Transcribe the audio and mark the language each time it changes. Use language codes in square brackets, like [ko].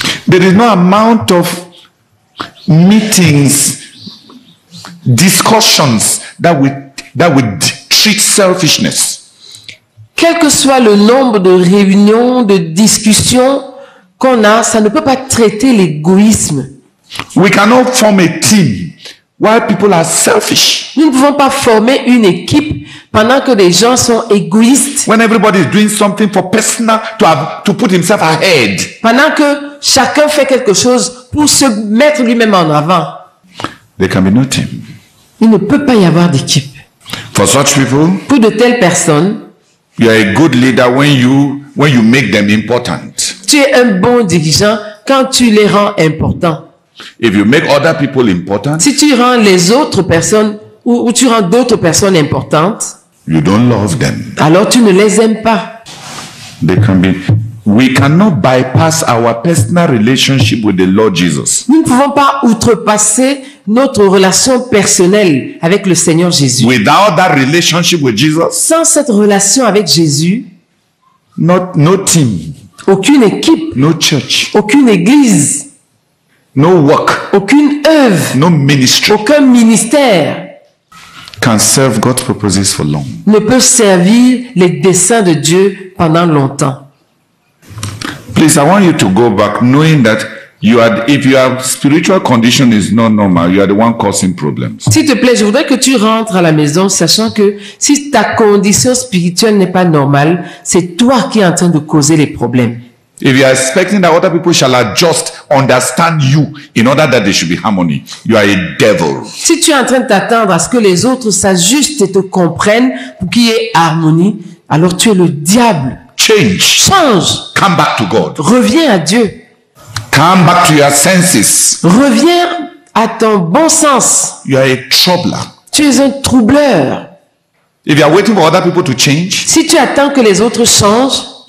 [en] There is no amount of meetings, discussions that would treat selfishness. [fr] Quel que soit le nombre de réunions, de discussions qu'on a, ça ne peut pas traiter l'égoïsme. [en] We cannot form a team while people are selfish. [fr] Nous ne pouvons pas former une équipe pendant que des gens sont égoïstes. [en] When everybody is doing something for personal, to put himself ahead. [fr] Pendant que chacun fait quelque chose pour se mettre lui-même en avant. [en] There can be no team. [fr] Il ne peut pas y avoir d'équipe. [en] For such people, [fr] Pour de telles personnes, [en] you are a good leader when you make them important. [fr] tu es un bon dirigeant quand tu les rends importants. [en] If you make other people important, [fr] Si tu rends les autres personnes ou tu rends d'autres personnes importantes, [en] you don't love them. [fr] alors tu ne les aimes pas. [en] We cannot bypass our personal relationship with the Lord Jesus [fr] Nous ne pouvons pas outrepasser notre relation personnelle avec le Seigneur Jésus. [en] without that relationship with Jesus. [fr] Sans cette relation avec Jésus, [en] No team, [fr] aucune équipe, [en] no church, [fr] aucune église, [en] no work, [fr] aucune œuvre, [en] no ministry [fr] aucun ministère [en] can serve God's purposes for long. [fr] ne peut servir les desseins de Dieu pendant longtemps. [en] Please, I want you to go back knowing that If your spiritual condition is not normal, you are the one causing problems. [fr] S'il te plaît, je voudrais que tu rentres à la maison sachant que si ta condition spirituelle n'est pas normale, c'est toi qui es en train de causer les problèmes. [en] If you are expecting that other people shall adjust, understand you, in order that there should be harmony, you are a devil. [fr] Si tu es en train de t'attendre à ce que les autres s'ajustent et te comprennent pour qu'il y ait harmonie, alors tu es le diable. [en] Change. [fr] Change. [en] Come back to God. [fr] Reviens à Dieu. [en] Come back to your senses. [fr] Reviens à ton bon sens. [en] You are a troubler. [fr] Tu es un troubleur. [en] If you are waiting for other people to change, [fr] Si tu attends que les autres changent,